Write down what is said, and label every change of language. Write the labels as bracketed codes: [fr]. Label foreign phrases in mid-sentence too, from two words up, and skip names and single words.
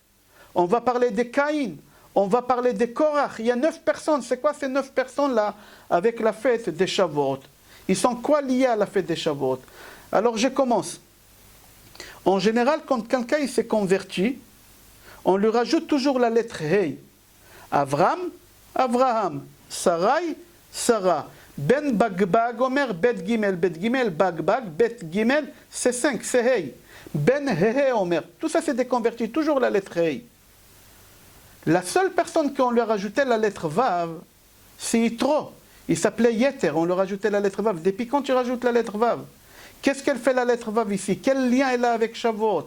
[fr] On va parler de Caïn. On va parler de Korach. Il y a 9 personnes. C'est quoi ces 9 personnes-là avec la fête des Shavuot? Ils sont quoi liés à la fête des Shavuot? Alors, je commence. En général, quand quelqu'un s'est converti, on lui rajoute toujours la lettre Hey. Avram, Avraham. Sarai, Sarah. Ben Bagbag, Omer, Bet Gimel, Bagbag, Bet Gimel, c'est 5, c'est Hey. Ben Hehe, Omer. Tout ça, c'est des convertis, toujours la lettre Hey. La seule personne qu'on lui a rajouté la lettre Vav, c'est Yitro. Il s'appelait Yeter, on le rajoutait la lettre Vav. Depuis quand tu rajoutes la lettre Vav? Qu'est-ce qu'elle fait la lettre Vav ici? Quel lien elle a avec Shavuot?